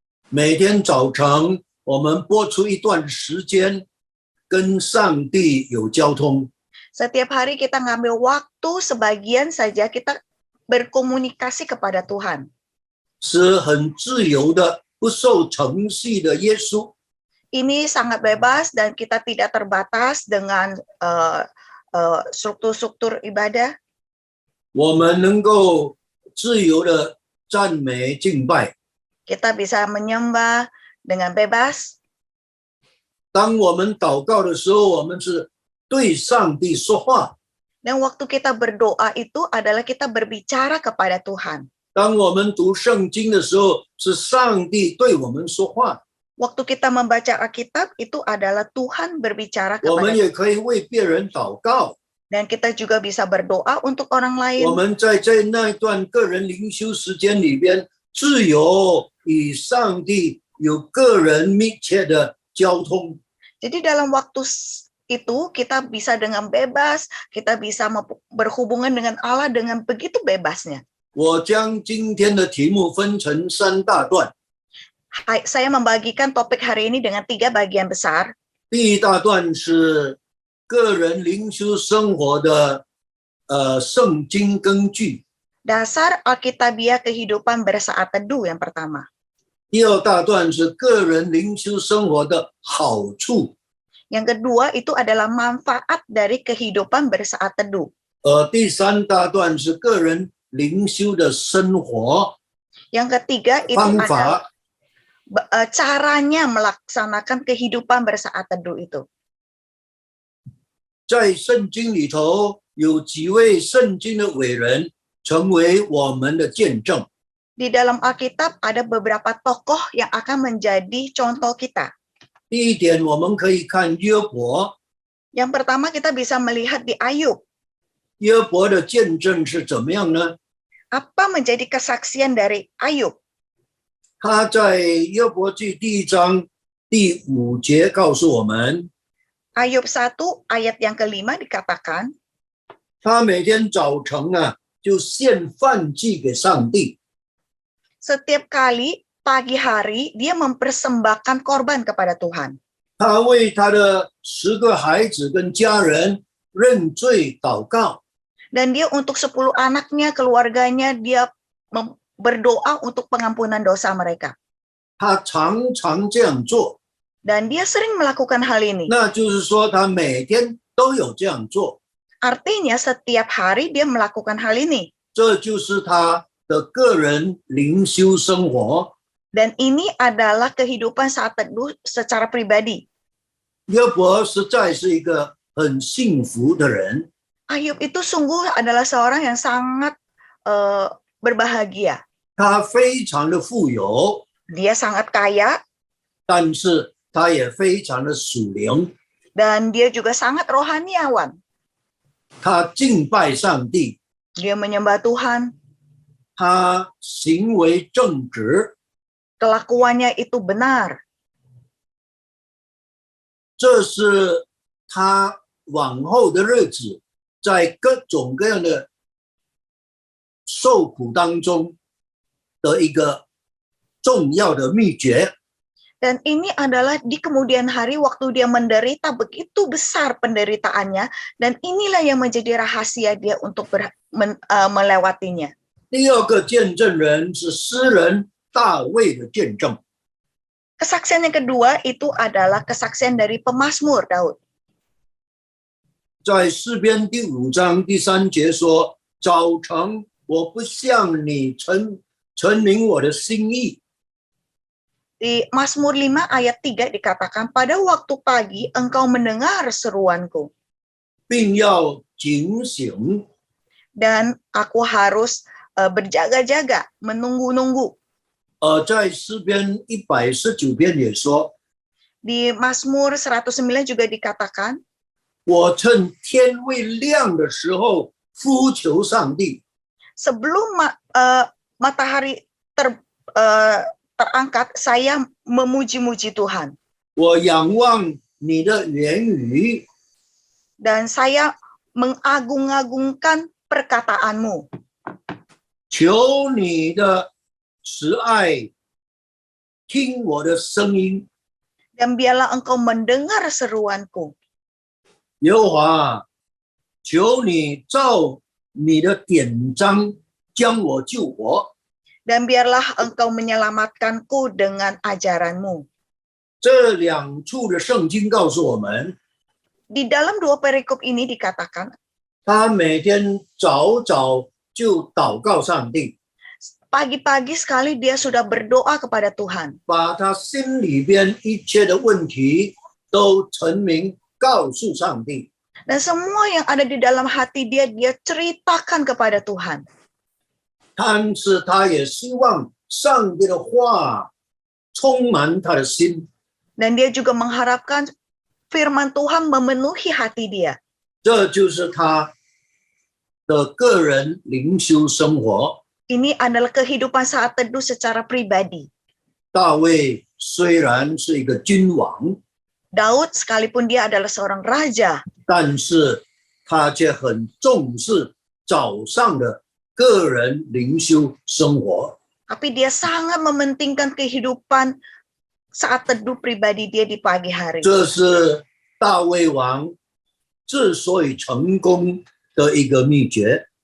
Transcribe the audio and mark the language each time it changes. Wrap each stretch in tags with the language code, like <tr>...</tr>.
<zh>每天早晨，我们拨出一段时间跟上帝有交通。</zh> <id>Setiap hari kita ngambil waktu sebagian saja kita berkomunikasi kepada Tuhan.</id> <zh>是很自由的，不受程序的耶稣。</zh> <id>Ini sangat bebas dan kita tidak terbatas dengan struktur-struktur ibadah.</id> <zh>我们能够自由的赞美敬拜。</zh> <id>Kita bisa menyembah dengan bebas.</id> <zh>当我们祷告的时候，我们是对上帝说话。</zh> <id>Dan waktu kita berdoa itu adalah kita berbicara kepada Tuhan.</id> <zh>当我们读圣经的时候，是上帝对我们说话。</zh> <id>Waktu kita membaca Alkitab itu adalah Tuhan berbicara</id> <zh>我们</zh> <id>kepada</id> <zh>也可以为别人祷告。</zh> <id>dan kita juga bisa berdoa untuk orang</id> <zh>我</zh> <id>lain.</id> <zh>们在那段个人灵修时间里边，自由与上帝有个人密切的交通。</zh> <id>Jadi dalam waktu itu kita bisa dengan bebas, kita bisa berhubungan dengan Allah dengan begitu bebasnya.</id> <zh>我将今天的题目分成3大段。</zh> <id>Saya membagikan topik hari ini dengan 3 bagian besar.</id> <zh>第一大段是个人灵修生活的圣经根据。</zh> <id>Dasar Alkitabiah kehidupan bersaat teduh yang pertama.</id> <zh>第二大段是个人灵修生活的好处。</zh> <id>Yang kedua itu adalah manfaat dari kehidupan bersaat teduh.</id> <zh>第三大段是个人灵修的生活</zh> <id>Yang ketiga itu</id> <zh>方</zh> <id>adalah</id> <zh>法。</zh> <id>caranya melaksanakan kehidupan bersaat teduh itu.</id> <zh>在圣经里头有几位圣经的伟人成为我们的见证。</zh> <id>Di dalam Alkitab ada beberapa tokoh yang akan menjadi contoh kita.</id> <zh>第一点，我们可以看约伯，</zh> <id>Yang pertama kita bisa melihat di Ayub.</id> <zh>约伯的见证是怎么样呢？</zh> <id>Apa menjadi kesaksian dari Ayub?</id> <zh>他在约伯记第1章第5节告诉我们，</zh> <id>Ayub 1 ayat yang kelima dikatakan,</id> <zh>他每天早晨啊就献饭祭给上帝，</zh> <id>setiap kali pagi hari dia mempersembahkan korban kepada Tuhan.</id> <zh>他为他的10个孩子跟家人认罪祷告。</zh> <id>Dan dia untuk 10 anaknya, keluarganya, dia berdoa untuk pengampunan dosa mereka.</id> <zh>他常常这样做，</zh> <id>Dan dia sering melakukan hal ini.</id> <zh>那就是说他每天都有这样做，</zh> <id>Artinya setiap hari dia melakukan hal ini.</id> <zh>这就是他的个人灵修生活。</zh> <id>Dan ini adalah kehidupan saat teduh secara pribadi.</id> <zh>约伯实在是一个很幸福的人，</zh> <id>Ayub itu sungguh adalah seorang yang sangat berbahagia.</id> <zh>他非常的富有，</zh> <id>Dia sangat kaya</id> <zh>但是他也非常的属灵，</zh> <id>dan dia juga sangat rohaniawan.</id> <zh>他敬拜上帝，</zh> <id>Dia menyembah Tuhan,</id> <zh>他行为正直，</zh> <id>kelakuannya itu benar.</id> <zh>这是他往后的日子在各种各样的受苦当中的一个重要的秘诀。</zh> <id>Dan ini adalah di kemudian hari waktu dia menderita begitu besar penderitaannya, dan inilah yang menjadi rahasia dia untuk melewatinya.</id> <zh>第二个见证人是诗人大卫的见证。</zh> <id>Kesaksian yang kedua itu adalah kesaksian dari pemazmur Daud.</id> <zh>在诗篇第5章第3节说：“早晨我不向你陈明我的心意。”</zh> <id>Di Mazmur 5 ayat 3 dikatakan, pada waktu pagi engkau mendengar seruanku.</id> <zh>并要警醒，</zh> <id>Dan aku harus berjaga-jaga, menunggu-nunggu.</id> <zh>在诗篇119篇也说，</zh> <id>Di Mazmur 109 juga dikatakan,</id> <zh>我趁天未亮的时候呼求上帝。</zh> <id>sebelum matahari terangkat, saya memuji-muji Tuhan.</id> <zh>我仰望你的言语，</zh> <id>Dan saya mengagung-agungkan perkataanmu.</id> <zh>求你的慈爱听我的声音。</zh> <id>Dan biarlah engkau mendengar seruanku.</id> <zh>耶和华，求你照你的典章将我救活。</zh> <id>Dan biarlah engkau menyelamatkanku dengan ajaranmu.</id> <zh>这2处的圣经告诉我们，</zh> <id>Di dalam 2 perikop ini dikatakan,</id> <zh>他每天早早就祷告上帝，</zh> <id>pagi-pagi sekali dia sudah berdoa kepada Tuhan.</id> <zh>把他心里边一切的问题都陈明告诉上帝。</zh> <id>Dan semua yang ada di dalam hati dia, dia ceritakan kepada Tuhan.</id> <zh>但是他也希望上帝的话充满他的心。</zh> <id>Dan dia juga mengharapkan firman Tuhan memenuhi hati dia.</id> <zh>这就是他的个人灵修生活。</zh> <id>Ini adalah kehidupan saat teduh secara pribadi.</id> <zh>大卫虽然是一个君王，</zh> <id>Daud sekalipun dia adalah seorang raja,</id> <zh>但是他却很重视早上的个人灵修生活。</zh> <id>tapi dia sangat mementingkan kehidupan saat teduh pribadi dia di pagi hari.</id> <zh>这是大卫王之所以成功的一个秘诀。</zh>